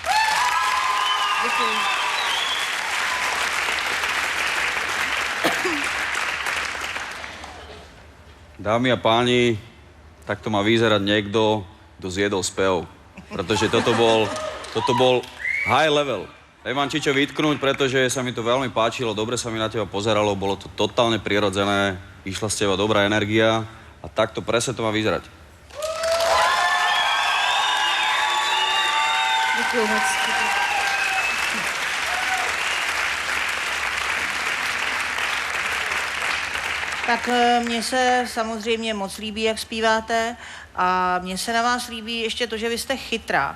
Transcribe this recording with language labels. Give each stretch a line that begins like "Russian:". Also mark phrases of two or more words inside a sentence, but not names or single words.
Slovak: Dámy a páni, takto má vyzerať niekto, kto zjedol spev. Pretože toto bol
English: high level.
Slovak: Nemám ti čo vytknúť, pretože sa mi to veľmi páčilo, dobre sa mi na teba pozeralo, bolo to totálne prirodzené, išla z teba dobrá energia a takto presne to má vyzerať.
Czech: Děkuju moc. Tak mně se samozřejmě moc líbí, jak zpíváte a mně se na vás líbí ještě to, že vy jste chytrá.